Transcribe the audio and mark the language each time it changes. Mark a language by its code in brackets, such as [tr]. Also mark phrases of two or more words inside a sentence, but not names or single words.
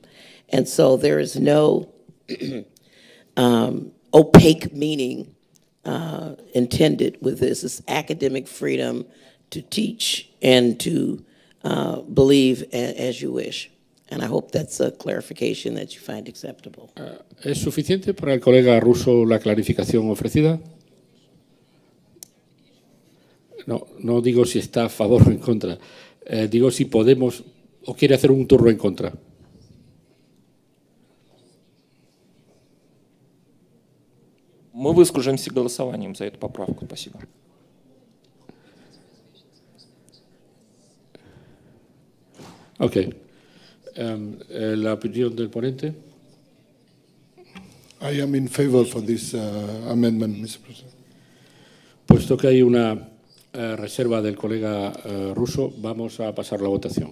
[en] And so there is no opaque meaning intended with this. It's academic freedom to teach and to believe as you wish. And I hope that's a clarification that you find acceptable. [es] ¿Es suficiente para el colega ruso la clarificación ofrecida? No digo si está a favor o en contra. Digo si podemos o quiere hacer un turno en contra. [ru] Мы выскажемся голосованием за эту поправку. Спасибо. [en] Okay. [es] La opinión del ponente. [en] I am in favor for this amendment, Mr. President. [es] Puesto que hay una reserva del colega ruso, vamos a pasar la votación.